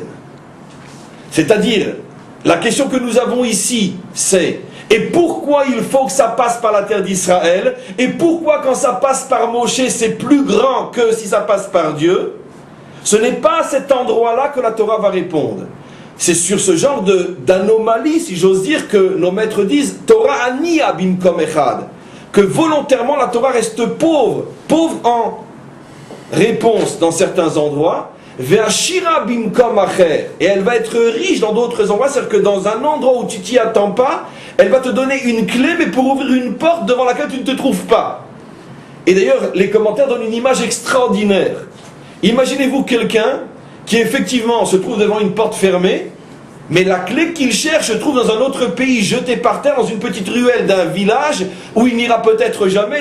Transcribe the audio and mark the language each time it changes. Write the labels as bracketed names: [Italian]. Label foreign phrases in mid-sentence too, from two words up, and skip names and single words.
[French] C'est-à-dire, la question que nous avons ici, c'est et pourquoi il faut que ça passe par la terre d'Israël, et pourquoi quand ça passe par Moshe, c'est plus grand que si ça passe par Dieu. Ce n'est pas à cet endroit-là que la Torah va répondre. C'est sur ce genre d'anomalie, si j'ose dire, que nos maîtres disent [Hebrew] תורה עניה במקום אחד, [French] que volontairement la Torah reste pauvre en réponse dans certains endroits, [Hebrew] ועשירה במקום אחר, [French] et elle va être riche dans d'autres endroits, c'est-à-dire que dans un endroit où tu t'y attends pas, elle va te donner une clé, mais pour ouvrir une porte devant laquelle tu ne te trouves pas. Et d'ailleurs, les commentaires donnent une image extraordinaire. Imaginez-vous quelqu'un qui effectivement se trouve devant une porte fermée, mais la clé qu'il cherche se trouve dans un autre pays, jetée par terre, dans une petite ruelle d'un village, où il n'ira peut-être jamais.